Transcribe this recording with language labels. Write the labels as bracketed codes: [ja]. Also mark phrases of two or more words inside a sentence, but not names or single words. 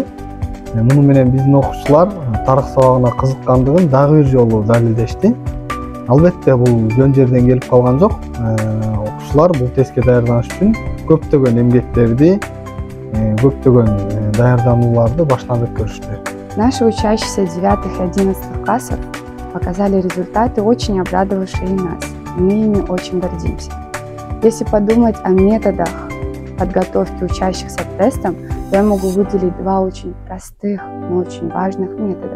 [ky] Муну менен биздин окуучулар тарых сабагына кызыккандыгын дагы бир жолу далилдешти. Албетте бул жөн жерден келип калган жок. Окуучулар бул тестке даярданыш үчүн көптөгөн эмгектерди, көптөгөн даярданууларды баштан өткөрүштү. [ru] Наши учащиеся 9 и 11 классов показали результаты, очень обрадовавшие нас. Мы ими очень гордимся. Если подумать о методах подготовки учащихся к тестам, то я могу выделить два очень простых, но очень важных метода.